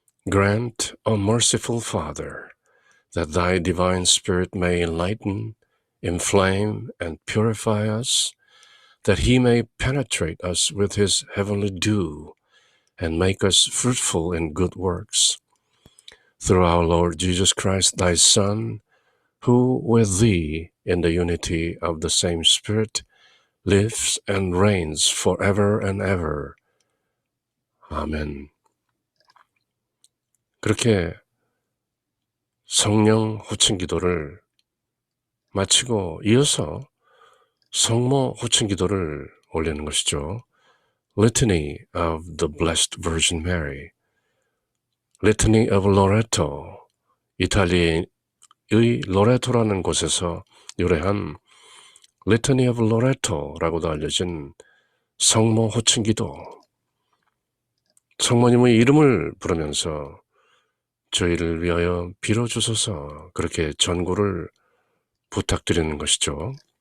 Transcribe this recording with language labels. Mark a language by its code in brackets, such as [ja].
[en] Grant, O merciful Father, that thy divine Spirit may enlighten, inflame, and purify us, that he may penetrate us with his heavenly dew, and make us fruitful in good works. Through our Lord Jesus Christ, thy Son, who with thee, in the unity of the same Spirit, lives and reigns forever and ever. [ko] 아멘. 그렇게 성령 호칭 기도를 마치고 이어서 성모 호칭 기도를 올리는 것이죠. Litany of the Blessed Virgin Mary, Litany of Loreto, 이탈리아의 로레토라는 곳에서 유래한 Litany of Loreto라고도 알려진 성모 호칭 기도. 성모님의 이름을 부르면서 저희를 위하여 빌어주소서, 그렇게 전구를 부탁드리는 것이죠.